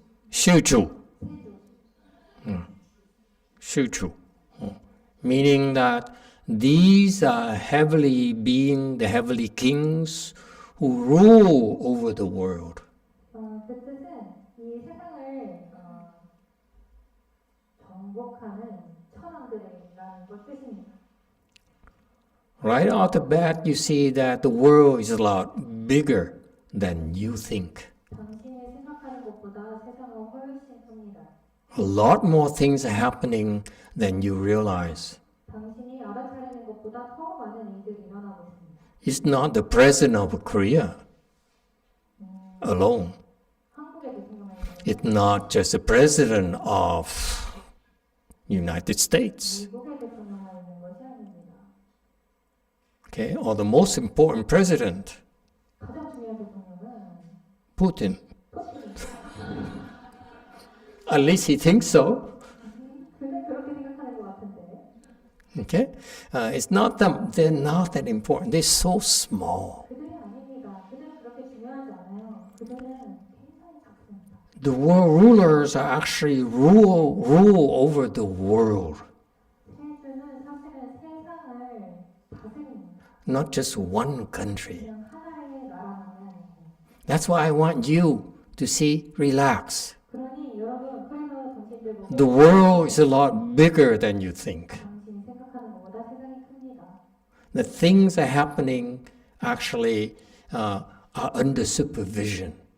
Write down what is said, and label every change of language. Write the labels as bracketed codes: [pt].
[en] Shuchu. Shuchu. Meaning that these are heavenly beings, the heavenly kings who rule over the world. [ko] 그 뜻은 이 세상을 정복하는 천왕들이라는 것 뜻입니다. [en] Right off the bat, you see that the world is a lot bigger than you think. [ko] 당신이 생각하는 것보다 세상은 훨씬 큽니다. [en] A lot more things are happening than you realize. [ko] 당신이 알아차리는 것보다 더 많은 일들이 일어나고 있습니다. [en] It's not the president of Korea alone. [ko] 한국의 대통령은 [en] It's not just the president of United States. [ko] 미국의 대통령만 있는 것이 아닙니다. [en] Okay, or the most important president, [ko] 가장 중요한 대통령은 [en] Putin. At least he thinks so. [ko] 그는 그렇게 생각하는 것 같은데 [en] Okay, it's not them. They're not that important. They're so small. [ko] 그들이 아닙니다. 그들은 그렇게 중요하지 않아요. 그들은 굉장히 작습니다. [en] The world rulers are actually rule over the world, [ko] 세주는 사실은 세상을 다스립니다. [en] not just one country. [ko] 그냥 하나의 나라만이 아니고. [en] That's why I want you to see, relax. [ko] 그러니 여러분 그래서 당신들 보고 [en] The world is a lot bigger than you think. [ko] 당신이 생각하는 것보다 세상이 큽니다. [en] The things that are happening actually are under supervision.